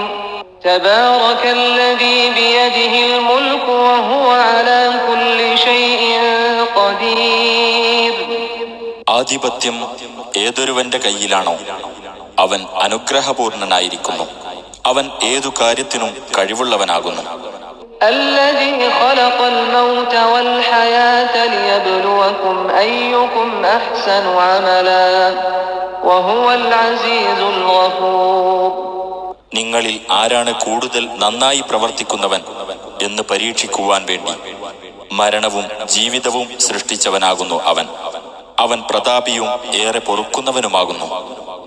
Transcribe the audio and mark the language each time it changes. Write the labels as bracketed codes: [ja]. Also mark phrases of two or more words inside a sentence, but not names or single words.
[ar] تبارك الذي بيده الملك وهو على كل شيء قدير. [ml] ആധിപത്യം ഏതൊരുവന്റെ കയ്യിലാണോ അവൻ അനുഗ്രഹപൂർണനായിരിക്കുന്നു. അവൻ ഏതു കാര്യത്തിനും കഴിവുള്ളവനാകുന്നു. [ar] الذي خلق الموت والحياة ليبلوكم أيكم أحسن عملا وهو العزيز الغفور. [ml] നിങ്ങളിൽ ആരാണ് കൂടുതൽ നന്നായി പ്രവർത്തിക്കുന്നവൻ എന്ന് പരീക്ഷിക്കുവാൻ വേണ്ടി മരണവും ജീവിതവും സൃഷ്ടിച്ചവനാകുന്നു അവൻ. അവൻ പ്രതാപിയും ഏറെ പൊറുക്കുന്നവനുമാകുന്നു.